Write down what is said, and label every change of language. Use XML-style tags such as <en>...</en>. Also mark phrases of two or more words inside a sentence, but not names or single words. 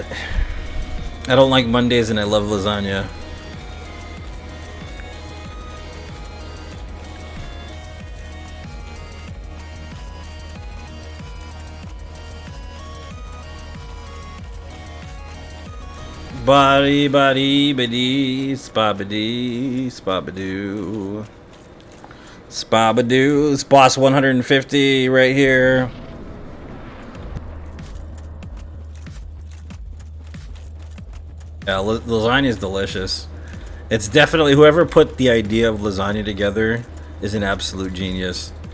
<en>I don't like Mondays and I love lasagna. Body, body, biddy, spabadee, spabadoo. Spabadoo. It's boss 150 right here. Yeah, lasagna is delicious. It's definitely, whoever put the idea of lasagna together is an absolute genius.</en>